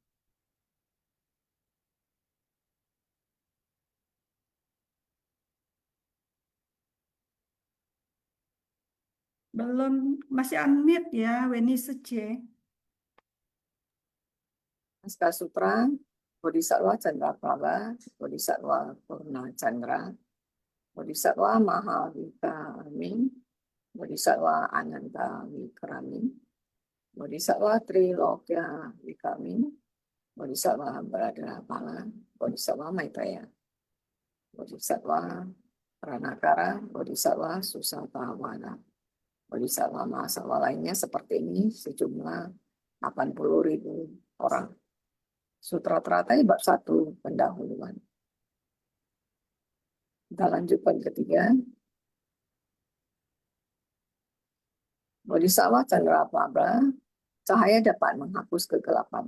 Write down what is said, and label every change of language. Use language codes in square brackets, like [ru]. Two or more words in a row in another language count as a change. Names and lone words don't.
[id] Belum, masih unmute ya, Weni Sece. Naskah Sutra, Bodhisattva Candraprabha, Bodhisattva Purna Chandra, Bodhisattva Mahavikamin, Bodhisattva Ananta Vikramin, Bodhisattva Trilokya Vikamin, Bodhisattva Bhadrapala, Bodhisattva Maitreya, Bodhisattva Pranakara, Bodhisattva Susatawana, Bodhisattva Mahasattva lainnya seperti ini sejumlah 80.000 orang. Sutra Teratai bab 1 pendahuluan. Kita lanjut poin ketiga. Bodhisattva Candraprabha, cahaya dapat menghapus kegelapan.